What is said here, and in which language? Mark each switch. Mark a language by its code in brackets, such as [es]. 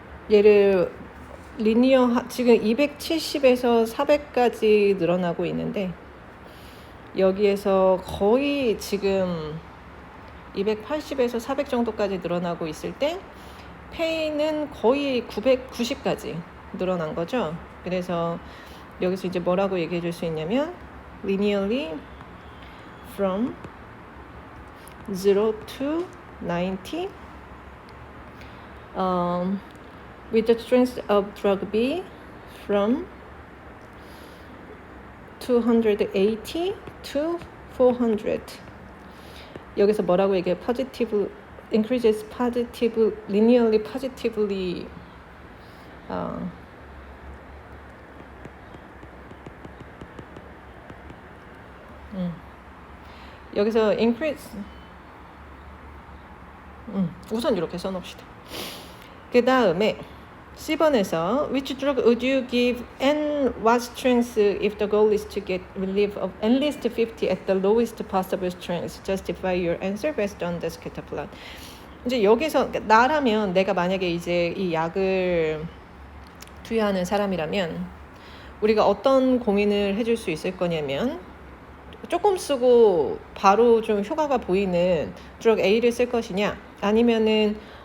[ko] 얘를 리니어 지금 270에서 400까지 늘어나고 있는데 여기에서 거의 지금 280에서 400 정도까지 늘어나고 있을 때 페인은 거의 990까지 늘어난 거죠. 그래서 여기서 이제 뭐라고 얘기해 줄 수 있냐면 [en] linearly from 0 to 90 with the strength of drug B from 280 to 400. [ko] 여기서 뭐라고 얘기해? [en] positive increases positive linearly positively 여기서 increase [ko] 우선 이렇게 써놓읍시다. 그 다음에 C번에서 [en] which drug would you give and what strength if the goal is to get relief of at least 50 at the lowest possible strength? Justify your answer based on the scatter plot. [ko] 이제 여기서 나라면 내가 만약에 이제 이 약을 투여하는 사람이라면 우리가 어떤 고민을 해줄 수 있을 거냐면 조금 쓰고 바로 좀 효과가 보이는 드럭 A를 쓸 것이냐 아니면은